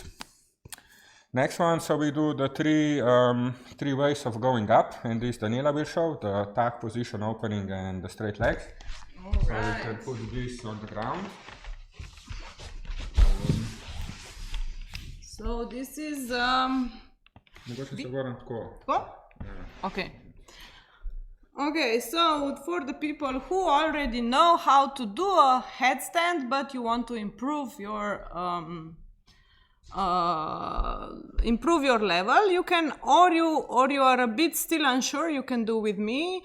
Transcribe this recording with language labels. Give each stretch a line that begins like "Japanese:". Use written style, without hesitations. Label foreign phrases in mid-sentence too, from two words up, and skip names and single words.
English: Next one, so we do the three ways of going up, and this Danijela will show, the tuck position, opening, and the straight legs. All right. So we can put this on the ground. So this is...
Slovenian: Mogoče se vrnem tako. Tako?
English: Okay. Okay, so for the people who already know how to do a headstand, but you want to improve your level, you can, or you are a bit still unsure, you can do with me.